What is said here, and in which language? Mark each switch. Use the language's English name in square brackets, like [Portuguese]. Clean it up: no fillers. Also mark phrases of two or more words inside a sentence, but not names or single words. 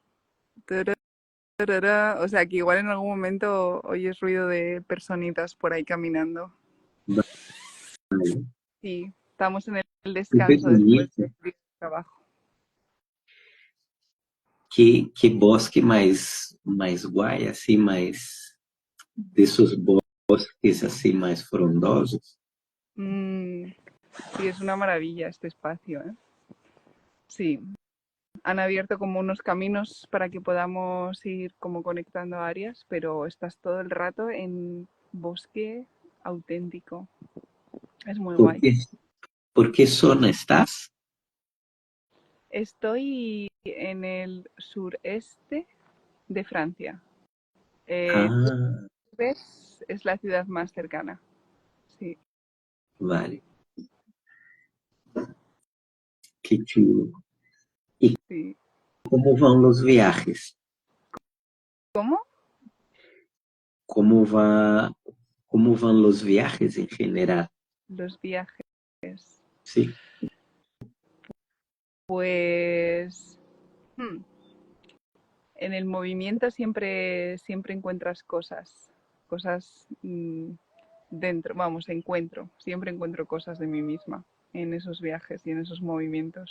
[Spanish] Tarara, o sea que igual en algún momento oyes ruido de personitas por ahí caminando. Vale. Sí, estamos en el Súper descanso después bonito. del trabajo. [Portuguese] Que bosque mais guay, assim, mais desses bosques assim mais frondosos. [Spanish] Mm, sí, es una maravilla este espacio, ¿eh? Sí, han abierto como unos caminos para que podamos ir como conectando áreas, pero estás todo el rato en bosque auténtico. Es muy Por guay. qué, por qué zona estás? Estoy en el sureste de Francia. Ah, Tours es la ciudad más cercana. Sí, vale, que chulo. [Portuguese] E [Spanish] sí. [Portuguese] como vão os viajes? [Spanish] ¿Cómo? Como va, [Portuguese] como vão os viajes em geral? [Spanish] Los viajes. [Portuguese] Sim. [Spanish] Pues en el movimiento siempre encuentras cosas dentro, vamos, siempre encuentro cosas de mí misma en esos viajes y en esos movimientos.